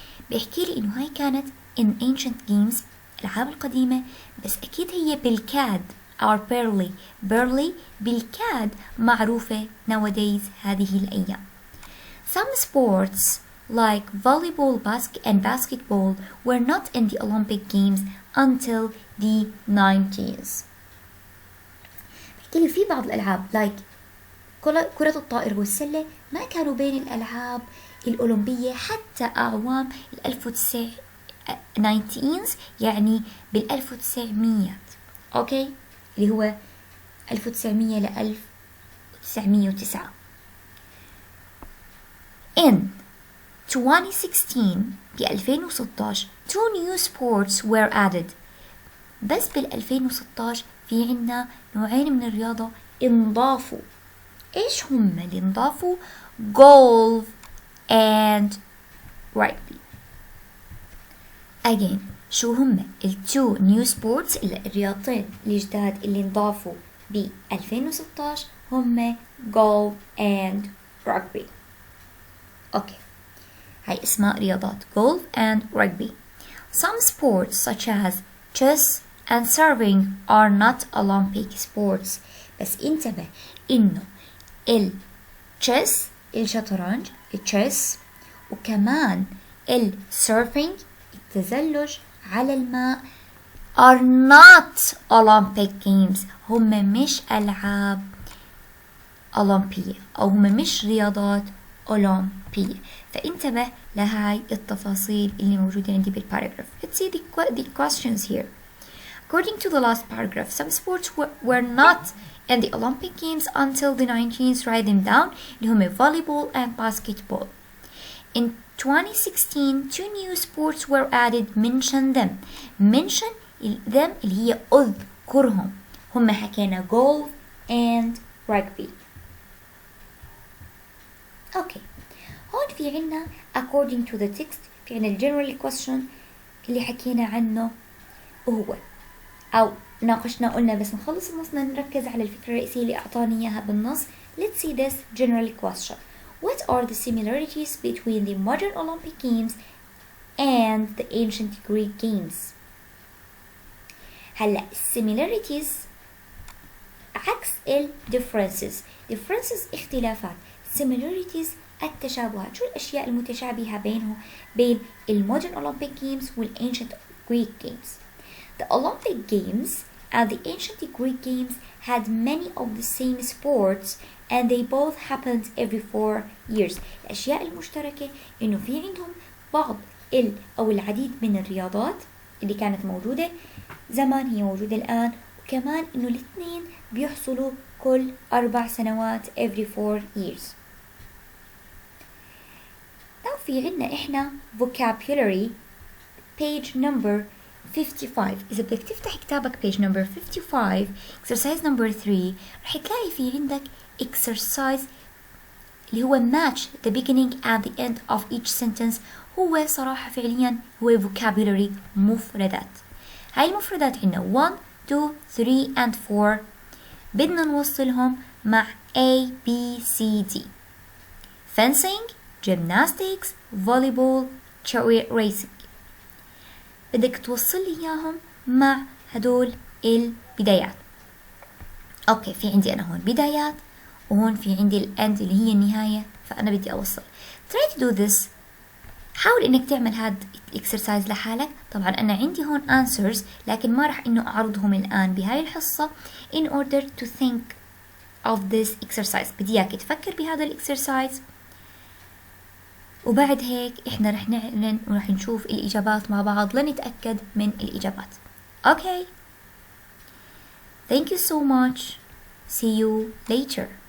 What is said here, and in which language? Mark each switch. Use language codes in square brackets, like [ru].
[ar] بيحكي لي إنه هاي كانت [en] in ancient games [ar] الألعاب القديمة، بس أكيد هي بالكاد or barely بالكاد معروفة nowadays هذه الأيام. [en] Some sports like volleyball and basketball were not in the Olympic Games until the 90s. [ar] بحكي لي في بعض الألعاب like كرة الطائرة والسلة ما كانوا بين الألعاب الأولمبية حتى أعوام 1990s، يعني بال1900 أوكي، اللي هو 1900 ل 1909. [en] In 2016 [ar] ب 2016 [en] two new sports were added. [ar] بس بال 2016 في عنا نوعين من الرياضة انضافوا. ايش هم اللي انضافوا؟ [en] golf and rugby. [ar] Again شو هم [en] two new sports [ar] الرياضتين الجداد اللي انضافوا ب 2016 هم [en] golf and rugby. [ar] اوكي، هاي اسماء رياضات golf and rugby. [en] Some sports such as chess and serving are not Olympic sports. [ar] بس انتبه انه الشيس الشطرنج الشيس وكمان السيرفينج التزلج على الماء [en] are not Olympic games. [ar] هم مش ألعاب أولمبية أو هم مش رياضات أولمبية. فانتبه لهاي التفاصيل اللي موجودة عندي بالباراجراف. [en] Let's see the questions here. According to the last paragraph, some sports were not in the Olympic Games until the 19th. Write them down. [ar] اللي هم [en] volleyball and basketball. In 2016, two new sports were added. Mention them. Mention them [ar] اللي هي أذكرهم. هم حكينا golf and rugby. Okay. هون في عنا [en] according to the text [ar] في عنا [en] general question [ar] اللي حكينا عنه وهو أو ناقشنا قلنا بس نخلص النص نركز على الفكرة الرئيسية اللي أعطاني إياها بالنص. [en] Let's see this general question. What are the similarities between the modern Olympic Games and the ancient Greek Games? [ar] هلا similarities عكس ال differences اختلافات. similarities التشابهات. شو الأشياء المتشابهة بين المودرن Olympic Games والancient Greek Games? [en] The Olympic Games and the ancient Greek Games had many of the same sports and they both happened every 4 years. [ar] الأشياء المشتركة إنه في عندهم بعض أو العديد من الرياضات اللي كانت موجودة زمان هي موجودة الآن، وكمان إنه الاثنين بيحصلوا كل 4 سنوات [en] every 4 years. [ar] now في عنا إحنا [en] vocabulary page number 55. [ar] إذا بدك تفتح كتابك [en] page number 55 exercise number 3 [ar] رح تلاقي في عندك exercise اللي هو [en] match the beginning and the end of each sentence. [ar] هو صراحة فعليا هو vocabulary مفردات. هاي المفردات عندنا 1 2 3 and 4 بدنا نوصلهم مع A B C D. [en] fencing, gymnastics, volleyball, chariot racing. [ar] بدك توصل لي إياهم مع هدول البدايات. أوكي في عندي أنا هون بدايات وهون في عندي الأند اللي هي النهاية، فأنا بدي أوصل. [en] try to do this. [ar] حاول إنك تعمل هاد الإكسرسايز لحالك. طبعا أنا عندي هون answers لكن ما رح إنه أعرضهم الآن بهاي الحصة [en] in order to think of this exercise. [ar] بدي إياك تفكر بهذا الإكسرسايز وبعد هيك إحنا رح نعلن ورح نشوف الإجابات مع بعض لنتأكد من الإجابات. [en] Okay. Thank you so much. See you later.